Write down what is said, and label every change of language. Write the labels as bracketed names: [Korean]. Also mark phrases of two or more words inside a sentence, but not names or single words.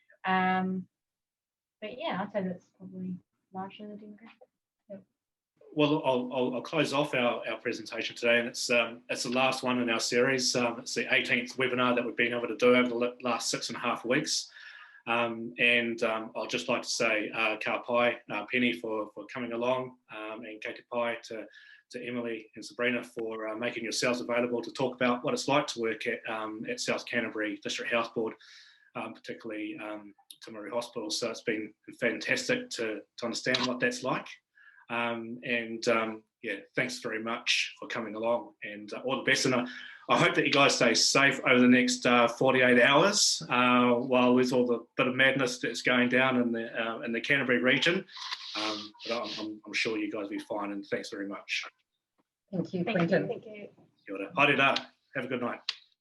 [English] But yeah, I'd say that's probably largely the demographic. Yeah. Well, I'll close off our presentation today, and it's the last one in our series. It's the 18th webinar that we've been able to do over the last 6.5 weeks. I'd just like to say [Māori] ka pai, [English] Penny for coming along, and [Māori] kei te pai [English] to Emily and Sabrina for making yourselves available to talk about what it's like to work at South Canterbury District Health Board, particularly Timaru Hospital. So it's been fantastic to understand what that's like. Thanks very much for coming along, and all the best. And I hope that you guys stay safe over the next 48 hours while there's all the bit of madness that's going down in the Canterbury region. But I'm sure you guys will be fine, and thanks very much. Thank you, Quentin. Thank you. [Māori] Kia ora. Haere rā. [English] Have a good night.